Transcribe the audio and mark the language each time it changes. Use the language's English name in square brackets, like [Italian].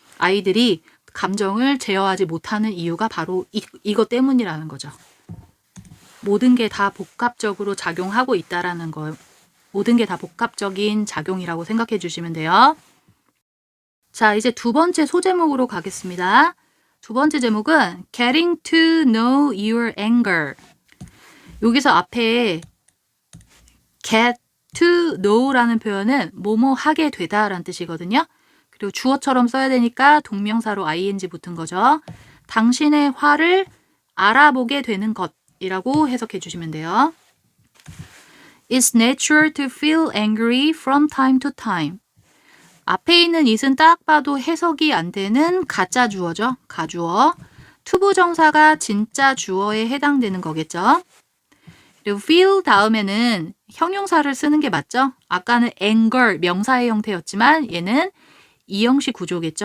[Korean] 아이들이 감정을 제어하지 못하는 이유가 바로 이것 때문이라는 거죠. 모든 게 다 복합적으로 작용하고 있다라는 거. 모든 게 다 복합적인 작용이라고 생각해 주시면 돼요. 자, 이제 두 번째 소제목으로 가겠습니다. 두 번째 제목은 [English] Getting to know your anger. [Korean] 여기서 앞에 get to know라는 표현은 뭐뭐 하게 되다라는 뜻이거든요. 그리고 주어처럼 써야 되니까 동명사로 ing 붙은 거죠. 당신의 화를 알아보게 되는 것이라고 해석해 주시면 돼요. [English] It's natural to feel angry from time to time. [Korean] 앞에 있는 it은 딱 봐도 해석이 안 되는 가짜 주어죠. 가주어. 투부정사가 진짜 주어에 해당되는 거겠죠. 그리고 feel 다음에는 형용사를 쓰는 게 맞죠. 아까는 anger 명사의 형태였지만 얘는 이형식 구조겠죠.